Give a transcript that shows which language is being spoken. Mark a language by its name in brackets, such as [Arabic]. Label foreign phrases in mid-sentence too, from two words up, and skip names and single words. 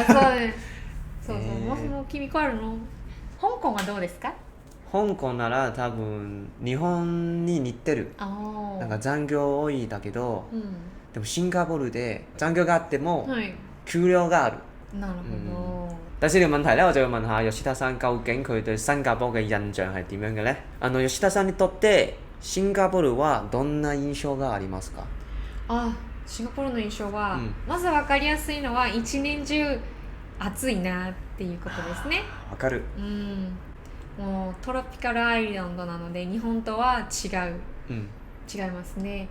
[Japanese] そうです。もう君帰るの？香港はどうですか？香港なら多分日本に似てる。なんか残業多いだけど、でもシンガポールで残業があっても給料がある。なるほど。 [Cantonese] 第四條問題咧，我就要問下吉田さん究竟佢對新加坡嘅印象係點樣嘅咧？ [Japanese] 吉田さんにとってシンガポールはどんな印象がありますか？シンガポールの印象は、まず分かりやすいのは一年中暑いなっていうことですね。わかる。もうトロピカルアイランドなので日本とは違いますね。